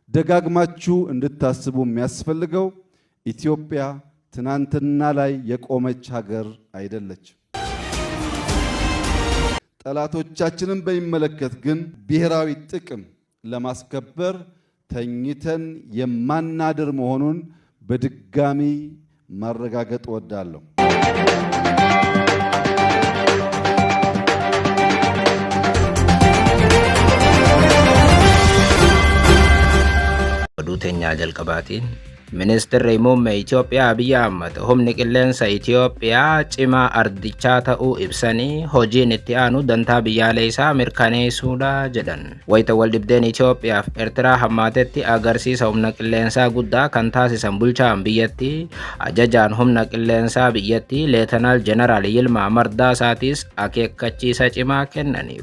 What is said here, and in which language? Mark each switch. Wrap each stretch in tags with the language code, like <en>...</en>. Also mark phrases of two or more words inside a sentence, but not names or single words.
<am>ደጋግማችሁ እንድታስቡ የሚያስፈልገው ኢትዮጵያ ትናንትና ላይ የቆመች ሀገር አይደለችም። ጠላቶቻችንን በሚመለከት ግን ብሔራዊ ጥቅም ለማስከበር ተኝተን የማናድር መሆኑን በድጋሚ ማረጋገጥ እወዳለሁ። ዱተኛ ጀልቀባቲን</am> <om>ሚኒስትር muummee Itoophiyaa Abiy Ahmed humni qilleensa Itoophiyaa cimaa ardichaa ta'uu ibsanii hojiin itti aanu dantaa biyyaalee isaa mirkaneessuudha jedhan. Wayita waldhibdeen Itoophiyaa fi Eertiraa hammaatetti agarsiisa humna qilleensaa guddaa kan taasisan bulchaan biyyattii ajajaan humna qilleensaa biyyattii Leetanaal Jeneraal Yilmaa Mardaasaatis akeekkachiisa cimaa kennaniiru.</om>